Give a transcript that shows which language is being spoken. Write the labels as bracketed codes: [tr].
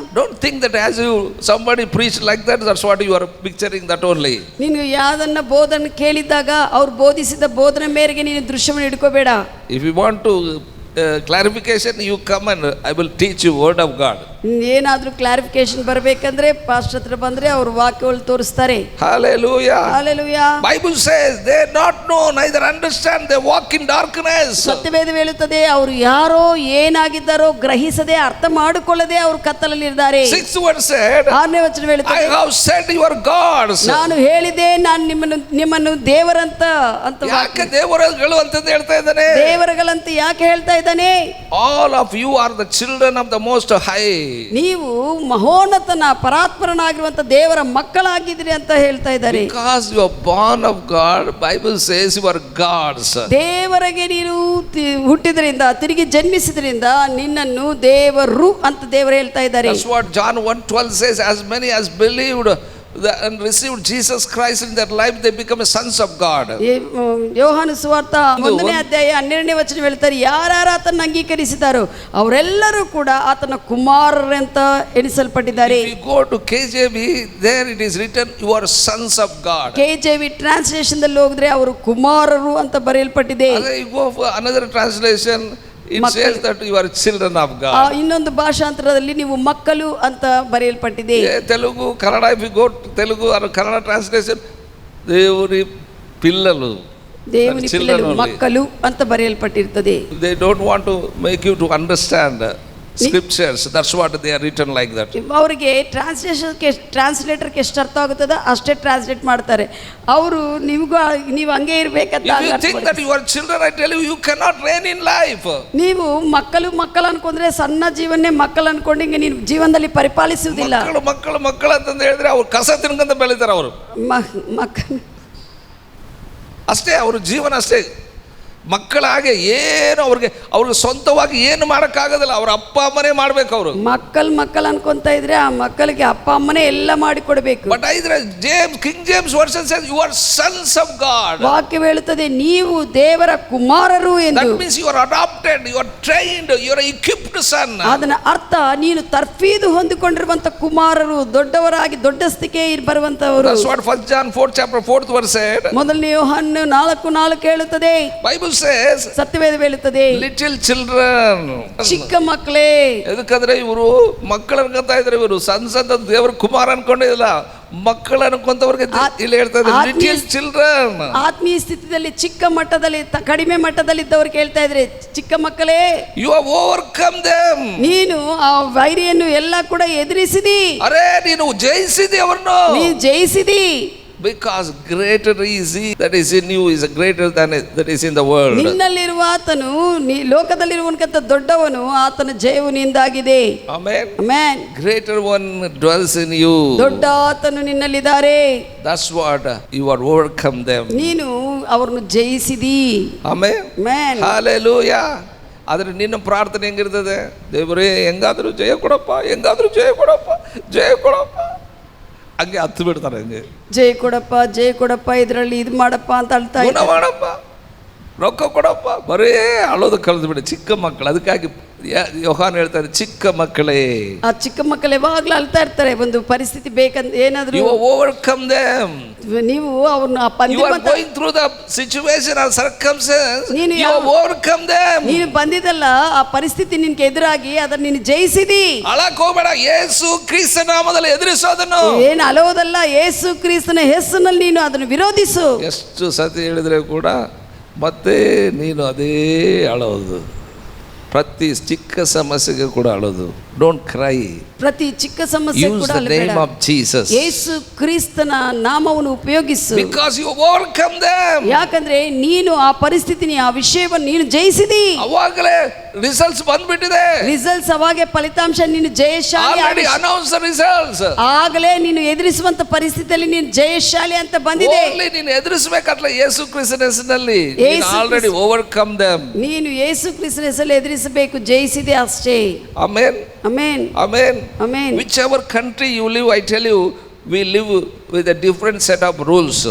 [en] Don't think that as you somebody preach like that, that's what you are picturing that only. [kn] ನೀನು ಯಾವ್ದನ್ನ ಬೋಧನೆ ಕೇಳಿದಾಗ ಅವ್ರು ಬೋಧಿಸಿದ ಬೋಧನೆ ಮೇರೆಗೆ ನೀನು ದೃಶ್ಯವನ್ನು ಇಟ್ಕೋಬೇಡ. [en] If you want to clarification, you come and I will teach you word of God. [kn] ಏನಾದರೂ ಕ್ಲಾರಿಫಿಕೇಶನ್ ಬರಬೇಕಂದ್ರೆ ಪಾಸ್ಟರ್ ಹತ್ರ ಬಂದ್ರೆ ಅವರು ವಾಕ್ಯಗಳು ತೋರಿಸ್ತಾರೆ. [en] Hallelujah. Hallelujah. Bible says they not know neither understand, they walk in darkness. [kn] ಸತ್ಯವೇದ ಹೇಳುತ್ತದೆ ಅವರು ಯಾರೋ ಏನಾಗಿದ್ದಾರೋ ಗ್ರಹಿಸದೆ ಅರ್ಥ ಮಾಡಿಕೊಳ್ಳದೆ ಅವರು ಕತ್ತಲಲ್ಲಿ ಇದ್ದಾರೆ. [en] 6th verse said, [kn] 6ನೇ ವಚನ ಹೇಳುತ್ತದೆ, [en] I have said you are gods. [kn] ನಾನು ಹೇಳಿದೆ ನಾನು ನಿಮ್ಮನ್ನು ದೇವರಂತ ಅಂತ. ಯಾಕೆ ದೇವರುಗಳು ಅಂತ ಹೇಳ್ತಾ ಇದ್ದಾನೆ? ದೇವರುಗಳಂತ ಯಾಕೆ ಹೇಳ್ತಾ ಇದ್ದಾನೆ? [en] All of you are the children of the most high. [kn] ನೀವು ಮಹೋನ್ನತನ ಪರಾತ್ಪರನಾಗಿರುವಂತ ದೇವರ ಮಕ್ಕಳಾಗಿದ್ದೀರಿ ಅಂತ ಹೇಳ್ತಾ ಇದ್ದಾರೆ. [en] Because you are born of God, Bible says you are gods. [kn] ದೇವರಿಗೆ ನೀನು ಹುಟ್ಟಿದ್ರಿಂದ, ತಿರುಗಿ ಜನ್ಮಿಸಿದ್ರಿಂದ ನಿನ್ನನ್ನು ದೇವರು ಅಂತ ದೇವರು ಹೇಳ್ತಾ ಇದ್ದಾರೆ. [en] That's what John 1:12 says, as many as believed and received Jesus Christ in their life, they become sons of God. [kn] ಯೋಹಾನ ಸುವಾರ್ತ 1ನೇ ಅಧ್ಯಾಯ 12ನೇ ವಚನ ಹೇಳ್ತಾರೆ, ಯಾರ್ಯಾರು ಆತನ ಅಂಗೀಕರಿಸಿದಾರೋ ಅವರೆಲ್ಲರೂ ಕೂಡ ಆತನ ಕುಮಾರರಂತ ಎಣಿಸಲ್ಪಟ್ಟಿದ್ದಾರೆ. [en] If you go to KJV, there it is written you are sons of God. [kn] KJV translation ದಲ್ಲಿ ಹೋಗಿದ್ರೆ ಅವರು ಕುಮಾರರು ಅಂತ ಬರೆಯಲ್ಪಟ್ಟಿದೆ. [en] You go for another translation, it says that you are children of God. [kn] ಇನ್ನೊಂದು ಭಾಷಾಂತರದಲ್ಲಿ ನೀವು ಮಕ್ಕಳು ಅಂತ ಬರೆಯಲ್ಪಟ್ಟಿದೆ. [en] Telugu, Kannada, if you go to Telugu or Kannada translation, [te] ದೇವರಿ ಪಿಲ್ಲಲು, ದೇವರಿ ಪಿಲ್ಲಲು, [kn] ಮಕ್ಕಳು ಅಂತ ಬರೆಯಲ್ಪಟ್ಟಿರುತ್ತದೆ. [en] They don't want to make you to understand scriptures, that's what they are written like that. [kn] ಅವರಿಗೆ ಟ್ರಾನ್ಸ್ಲೇಟರ್ಗೆ ಎಷ್ಟು ಅರ್ಥ ಆಗುತ್ತದ ಅಷ್ಟೇ ಟ್ರಾನ್ಸ್ಲೇಟ್ ಮಾಡ್ತಾರೆ. ಅವರು ನೀವು ಹಂಗೆ ಇರಬೇಕಂತ. [en] If you think that you are children, I tell you, you cannot reign in life. [kn] ನೀವು ಮಕ್ಕಳು ಅನ್ಕೊಂಡ್ರೆ ಸಣ್ಣ ಜೀವನ್ನೇ ಮಕ್ಕಳು ಅನ್ಕೊಂಡು ಹಿಂಗೆ ನೀನು ಜೀವನದಲ್ಲಿ ಪರಿಪಾಲಿಸುವುದಿಲ್ಲ. ಮಕ್ಕಳು ಅಂತಂದು ಹೇಳಿದ್ರೆ ಅವ್ರು ಕಸ ತಿನ್ಕೊಂತ ಬೆಳಿತಾರೆ. ಅವರು ಮಕ್ಕಳು ಅಷ್ಟೇ, ಅವ್ರ ಜೀವನ ಅಷ್ಟೇ. ಮಕ್ಕಳಾಗೆ ಏನು ಅವ್ರಿಗೆ ಸ್ವಂತವಾಗಿ ಏನು ಮಾಡೋಕ್ಕಾಗೋದಿಲ್ಲ, ಅವ್ರ ಅಪ್ಪ ಅಮ್ಮನೇ ಮಾಡ್ಬೇಕು. ಅವರು ಮಕ್ಕಳು ಅನ್ಕೊಂತ ಇದ್ರೆ ಆ ಮಕ್ಕಳಿಗೆ ಅಪ್ಪ ಅಮ್ಮನೇ ಎಲ್ಲ ಮಾಡಿಕೊಡ್ಬೇಕು. [en] But ಇದ್ರೆ King James version says you are sons of God. [kn] ವಾಕ್ಯ ಹೇಳುತ್ತದೆ ನೀವು ದೇವರ ಕುಮಾರರು ಎಂದು. [en] That means you are adapted, you are trained, you are equipped son. [kn] ಅದರ ಅರ್ಥ ನೀನು ತರ್ಫೀದು ಹೊಂದಿಕೊಂಡಿರುವಂತ ಕುಮಾರರು, ದೊಡ್ಡವರಾಗಿ ದೊಡ್ಡ ಸ್ಥಿತಿಗೆ ಬರುವಂತವರು. [en] That's what 1 John 4 chapter 4th verse said. [kn] ಮೊದಲನೇ ಯೋಹಾನ 4:4 ಹೇಳುತ್ತದೆ. [en] Bible says [kn] ಸತ್ಯವೇದ ಹೇಳುತ್ತದೆ [en] little children, [kn] ಚಿಕ್ಕ ಮಕ್ಕಳೇ. ಯಾಕಂದ್ರೆ ಇವರು ಮಕ್ಕಳು ಅನ್ಕೊಂತ ಇದ್ರೆ, ಇವರು ಸಣ್ಣ ದೇವರ ಕುಮಾರ ಅನ್ಕೊಂಡಿಲ್ಲ, ಮಕ್ಕಳು ಅನ್ಕೊಂತವ್ರಿಗೆ ಇಲ್ಲಿ ಹೇಳ್ತಾ ಇದ್ದಾರೆ [en] Little children. [kn] ಆತ್ಮೀಯ ಸ್ಥಿತಿಯಲ್ಲಿ ಚಿಕ್ಕ ಮಟ್ಟದಲ್ಲಿ, ಕಡಿಮೆ ಮಟ್ಟದಲ್ಲಿ ಇದ್ದವ್ರಿಗೆ ಹೇಳ್ತಾ ಇದ್ರೆ, ಚಿಕ್ಕ ಮಕ್ಕಳೇ, [en] You have overcome them. [kn] ನೀನು ಆ ವೈರಿಯನ್ನು ಎಲ್ಲ ಕೂಡ ಎದುರಿಸಿದಿ. ಅರೆ ನೀನು ಜಯಿಸಿದಿ ಅವರನ್ನು, ನೀನು ಜಯಿಸಿದಿ. [en] Because greater is he that is in you is greater than that is in the world. [kn] ನಿನ್ನಲ್ಲಿರುವ ಆತನು ಲೋಕದಲ್ಲಿರುವವನಿಗಿಂತ ದೊಡ್ಡವನು, ಆತನ ಜಯವು ನಿಂದಾಗಿದೆ. [en] Amen. Amen. Greater one dwells in you. [kn] ದೊಡ್ಡ ಆತನು ನಿನ್ನಲ್ಲಿದ್ದಾರೆ. [en] That's what you are overcome them. [kn] ನೀನು ಅವರನ್ನು ಜಯಿಸಿದಿ. [en] Amen. Amen. [kn] Hallelujah. ಆದರೆ ನಿನ್ನ ಪ್ರಾರ್ಥನೆ ಹೆಂಗಿರ್ತದೆ? ದೇವರೇ ಹೆಂಗಾದರೂ ಜಯ ಕೊಡಪ್ಪ, ಹೆಂಗಾದರೂ ಜಯ ಕೊಡಪ್ಪ, ಜಯ ಕೊಡಪ್ಪ. ಹಂಗೆ ಹತ್ತು ಬಿಡ್ತಾರೆ. ಹಂಗೆ ಜೈ ಕೊಡಪ್ಪ ಇದರಲ್ಲಿ ಇದು ಮಾಡಪ್ಪ ಅಂತ ಅಳ್ತಾ ಗುಣ ಮಾಡಪ್ಪ, ರೊಕ್ಕ ಕೊಡಪ್ಪ, ಬರೇ ಅಳೋದು ಕಳೆದು ಬಿಡಿ ಚಿಕ್ಕ ಮಕ್ಕಳು. ಅದಕ್ಕಾಗಿ ಯೋಹಾನ್ ಹೇಳ್ತಾರೆ, ಚಿಕ್ಕ ಮಕ್ಕಳೇ. ಆ ಚಿಕ್ಕ ಮಕ್ಕಳು ಯಾವಾಗ್ಲೂ ಅಳ್ತಾ ಇರ್ತಾರೆ. ಒಂದು ಪರಿಸ್ಥಿತಿ ಬೇಕಂತ ಏನಾದ್ರು [en] You overcome them. [kn] ನೀವು ಅವ್ರನ್ನ [en] You are going through the situation or circumstance. You overcome them. [kn] ನೀನು ಬಂದಿದ್ದಲ್ಲ ಆ ಪರಿಸ್ಥಿತಿ ನಿನ್ಗೆ ಎದುರಾಗಿ ಅದನ್ನ ನೀನು ಜಯಿಸಿದಿ. ಅಳಕ್ ಹೋಗ್ಬೇಡ, ಯೇಸು ಕ್ರಿಸ್ತ ನಾಮದಲ್ಲಿ ಎದುರಿಸೋದನ್ನು. ಏನು ಅಲೋದಲ್ಲ, ಯೇಸು ಕ್ರಿಸ್ತನ ಹೆಸರಿನಲ್ಲಿ ನೀನು ಅದನ್ನು ವಿರೋಧಿಸು. ಎಷ್ಟು ಸತಿ ಹೇಳಿದ್ರೆ ಕೂಡ ಮತ್ತೆ ನೀನು ಅದೇ ಅಳೋದು. ಪ್ರತಿ ಚಿಕ್ಕ ಸಮಸ್ಯೆಗೆ ಕೂಡ ಅಳೋದು. [en] Don't cry. [kn] ಪ್ರತಿ ಚಿಕ್ಕ ಸಮಸ್ಯೆ ಕೂಡ [en] Name of Jesus. [kn] ಯೇಸು ಕ್ರಿಸ್ತನ ನಾಮವನ್ನು ಉಪಯೋಗಿಸು. [en] Because you overcome them. [kn] ಯಾಕಂದ್ರೆ ನೀನು ಆ ಪರಿಸ್ಥಿತಿನಿ ಆ ವಿಷಯವನ್ನು ನೀನು ಜಯಿಸಿದಿ. ಅವಾಗಲೇ ರಿಸಲ್ಟ್ಸ್ ಬಂದ್ಬಿಟ್ಟಿದೆ. ರಿಸಲ್ಟ್ಸ್ ಅವಾಗೆ ಫಲಿತಾಂಶ ನೀನು ಜಯಶಾಲಿ. [en] Already announce the results. [kn] ಆಗಲೇ ನೀನು ಎದುರಿಸುವಂತ ಪರಿಸ್ಥಿತಿಯಲ್ಲಿ ನೀನು ಜಯಶಾಲಿ ಅಂತ ಬಂದಿದೆ. ಓನ್ಲಿ ನೀನು ಎದುರಿಸಬೇಕಲ್ಲ ಯೇಸು ಕ್ರಿಸ್ತನ ಹೆಸರಿನಲ್ಲಿ. [en] Already overcome them. [kn] ನೀನು ಯೇಸು ಕ್ರಿಸ್ತನ ಹೆಸರಲ್ಲಿ ಎದುರಿಸಬೇಕು, ಜಯಿಸಿದೆ ಅಷ್ಟೇ. Amen. [en] Amen. Amen. Amen. Whichever country you live, I tell you, we live with a different set of rules.